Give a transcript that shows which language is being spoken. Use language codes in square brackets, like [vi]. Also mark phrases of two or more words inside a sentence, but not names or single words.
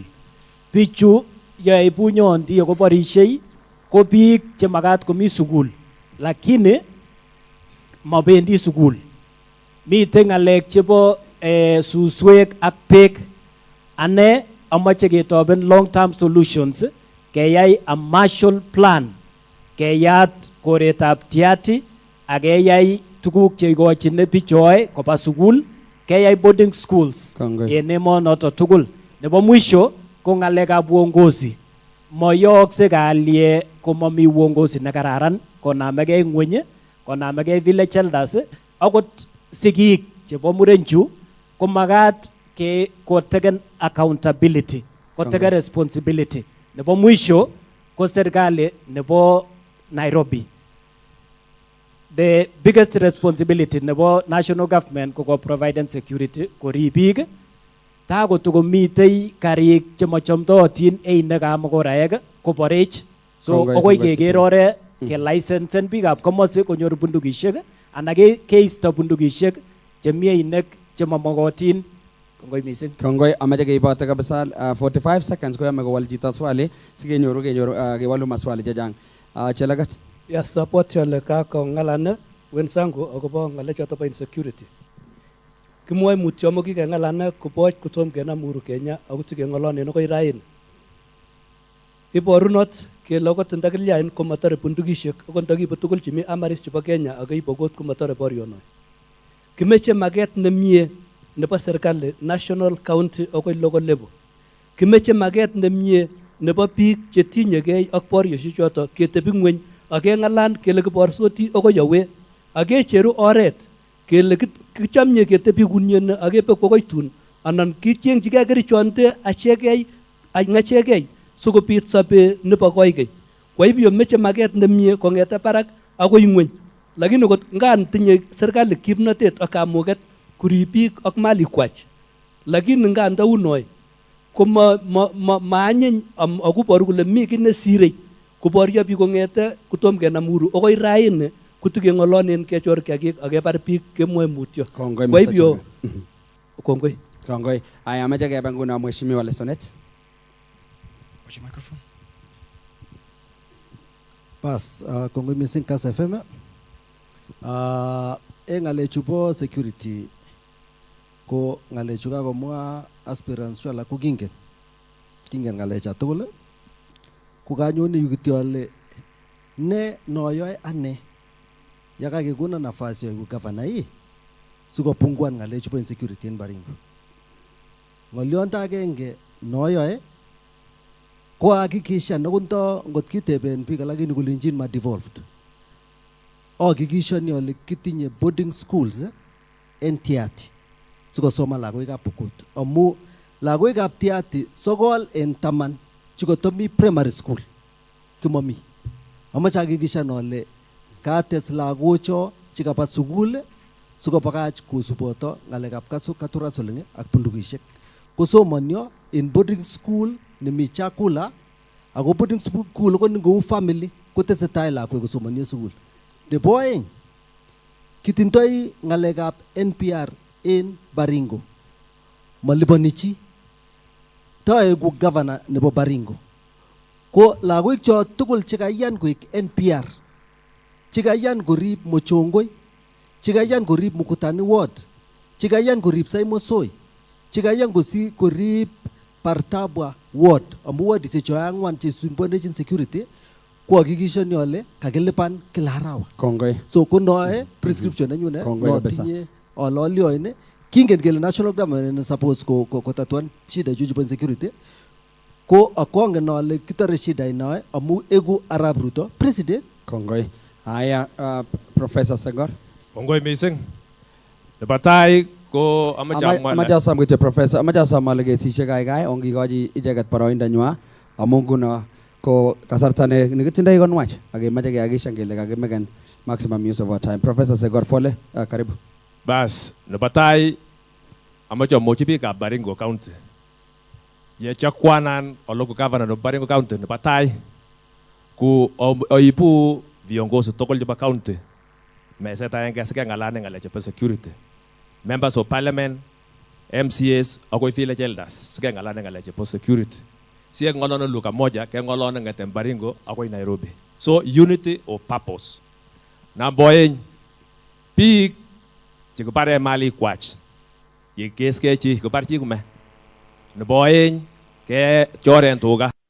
[kln] Bichu yoe bunyondi ako borishei ko biik chemakat komi sukul, lakini mabendi sukul. Mitei ng'alek chebo suswek ak beek. Ane amache ketoben [en] long term solutions, [kln] keyai a Marshall Plan, keyat koretab Tiaty ak keyai tuguk cheikochine bichoe koba sukul, keyai [en] boarding schools [kln] en emonoto tugul. Nebo mwisho ko ng'alekab uongozi. moyookse kalye komami uongozi nekararan, konamegei ng'weny, konamegei [en] village elders, [kln] akot sigik chebo murenchu komagat ko [en] taken accountability, [kln] ko [en] taken responsibility. [kln] Nebo mwisho ko serikali nebo Nairobi. [en] The biggest responsibility [kln] nebo [en] national government [kln] ko [en] provide security, [kln] ko ribik, ta kotokomitei karik chemachomdootin einek ab mokoraek koborech. So okoi keker ore ke licensen biikab komosi konyor bundukishek anan keisto bundukishek chemi einek chemamokotin. Kongoi mising. Kongoi, amache keibote kabisa 45 seconds koyame kowal chito swali sikenyoru kewalu maswali chechang. Chelagat. [en] Yes, support [kln] yole kakongalane wenzangu akobo ngalechoto bo insecurity. Kimwoe mutyo mo kikengalane koboch kotom kenam Uhuru Kenya ako tikeng'olonen akoi raini. Iborunot kele okot ndakilyain komatore bundukishek akot ndakiibu tugul chemi amaris chebo Kenya akeibu okot komatore borionoi. Kimeche maket nemie nebo serikali national, county akoi local level. Kimeche maket nemie nebo biik chetinyegei ak borioshek choto ketebi ng'weny akeng'alan kele kiborsoti akoi yawe akecheru oret kele kichomye ketebi kunyene akebek akoi tun anan kichengchigei kerichonde achegei ng'achegei sikobit sobe nebo koigeny. Kwa hivyo meche maket nemie kong'ete barak akoi ng'weny. Lakini kot ngan tinye serikali kimnatet ak kamuket kurib biik ak malikwach, lakini ngan ndaunoi ko maanyiny akoboru kole mi kiy nesirei koboryo biik kong'ete kotom kenam Uhuru akoi raini kotikeng'olonen kechor kiagik akebar biik kemwoe mutyo. Kwa hivyo kongoi. Kongoi. Aya amache kebe nguno mheshimiwa Lesonet. Kochi microphone. Pas kongoi missing Kass FM. Ngalechu bo security ko ngalechu kakomwa aspirants wala ko kingen ngalecha tugul ko kanyoni yu kityo ale ne noyoe ane yakakekona [sw] nafasi ya governor hii [kln] sikopunguan ngalechu bo insecurity en Baringo. Ngolionda agenge noyoe ko hakikisha nokunto ngot kiteben biik lakini kulinjin ma devolved. Hakikishani ole kitinye [en] boarding schools [kln] en Tiati sikosoma lagoikab Pokot amu lagoikab Tiati sokol en taman chikotomi [en] primary school [kln] kimomi. Amache hakikishan ole kates lagocho chikaba sukul sikobakach kosuboto ngalekab katurasoling ak bundukishek. Kosomonyo in [en] boarding school [kln] nemi chakula ako [en] boarding school [kln] ko ngou family kotesetai lagok kosomonyo sukul. Nebo oeng kitindoi ngalekab NPR en Baringo maliponi chi taegu governor nebo Baringo ko lagoik cho tugul chekayan koik NPR chekayan korib Mochongoi chekayan korib Mukutani ward chekayan korib Saimosoi chekayan korib Partabwa ward amu ward isecho angwan chesumbonechin security ko hakikishani ole kakilipan kila arawa. Kongoi. So kunoe prescription nenyune notinye ololioine kingen kele [en] national government [kln] suppose ko tatuan shida juju bo insecurity ko akongen ole kitore shida inoe amu egu Arap Ruto president. Kongoi. Haya Professor Segor. Kongoi mising. Nebo tai ko amache asam kityo Professor, amache asam ale kesishek gaigai ongikochi icheket boroindo nywa amu nguno ko kasarta nekitindoi konwach akemache kehakikishan kele kakimeken [en] maximum use of our time. [sw] Professor Segor pole, karibu. [kln] Bas, nebo tai amache amwochi biikab Baringo County. Yechakwanan [en] local governor [kln] nebo Baringo County nebo tai ku oibu viongozi tugul chebo county meset aenge sikeng'alane ng'alek chebo security. [en] Members of parliament, MCAs [kln] akoi [en] village elders [kln] sikeng'alane ng'alek chebo security. Sikeng'olone [sw] lugha moja [kln] keng'olone ng'eten Baringo akoi Nairobi. [en] So unity of purpose. [kln] Number oeng biik chekibare malikwach yekeskei chi kibar chi kume. Nebo oeng kechoren tuga